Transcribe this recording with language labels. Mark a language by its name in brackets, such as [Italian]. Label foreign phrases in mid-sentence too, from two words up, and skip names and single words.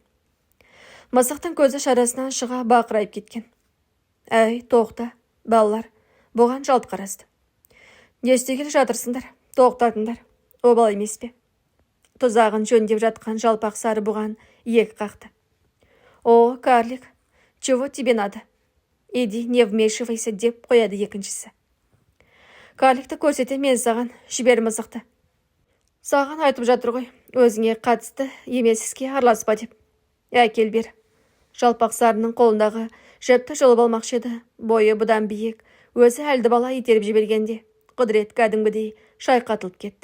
[Kazakh] Мысықтың көзі шарасынан шыға бақырайып кеткен. Әй, тоқта, балалар, бұған жалт қарасты. Не істегелі жатырсыңдар, тоқтатыңдар, обал емес пе? Тұзағын жөндеп жатқан жалпақ сары бұған иек қақты. [Russian] О, карлик, чего тебе надо? Иди, не вмешивайся, [Kazakh] деп қояды екіншісі. Карликті көрсете, мен саған, жібер мысықты. Саған айтып жатыр ғой, өзіңе қатысты емес іске араласпа деп. Әкел бер. Жалпақ сарының қолындағы жіпті жұлып алмақшы еді, бойы бұдан биік, өзі әлді бала итеріп жібергенде, Құдірет кәдімгідей шайқатылып кетті.